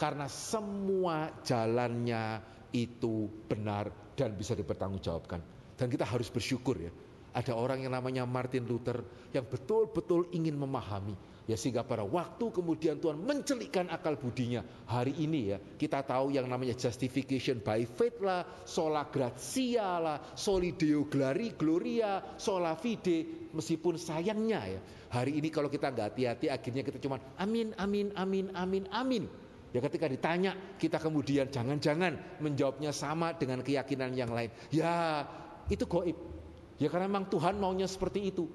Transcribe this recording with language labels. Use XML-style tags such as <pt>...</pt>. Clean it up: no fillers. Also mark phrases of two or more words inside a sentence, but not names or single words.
<id>Karena semua jalannya itu benar dan bisa dipertanggungjawabkan. Dan kita harus bersyukur ya. Ada orang yang namanya Martin Luther yang betul-betul ingin memahami. Ya sehingga pada waktu kemudian Tuhan mencelikkan akal budinya. Hari ini ya kita tahu yang namanya</id> <en>justification by faith</en> <id>lah,</id> <la>sola gratia lah, soli deo gloria, sola fide.</la> <id>Meskipun sayangnya ya hari ini kalau kita nggak hati-hati akhirnya kita cuma amin, amin, amin, amin, amin. Ya ketika ditanya kita kemudian jangan-jangan menjawabnya sama dengan keyakinan yang lain. Ya itu gaib. Ya karena memang Tuhan maunya seperti itu.</id>